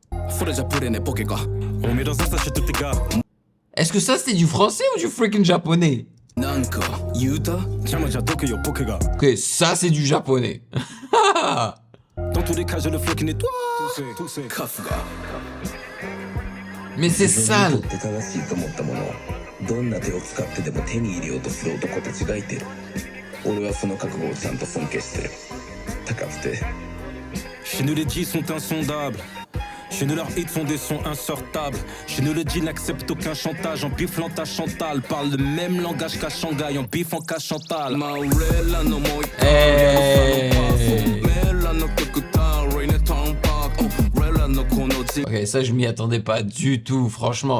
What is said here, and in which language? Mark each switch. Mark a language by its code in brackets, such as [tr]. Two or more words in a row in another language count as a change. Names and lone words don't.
[fr] On met dans un sachet tous tes gars. Est-ce que ça c'était du français ou du freaking japonais? Ok, ça c'est du japonais. Dans tous les cas, j'ai le flow qui nettoie. Mais c'est sale. [ja] どんな手を使ってでも手に入れようとする男たちがいてる。俺はその覚悟をちゃんと尊敬してる。高くて。 [fr] Chez nous les G sont insondables. Chez nous leurs hits font des sons insortables. Chez nous le G n'accepte aucun chantage. En biflant ta Chantal parle le même langage qu'à Shanghai. En bifant qu'à Chantal. Ok, ça je m'y attendais pas du tout, franchement.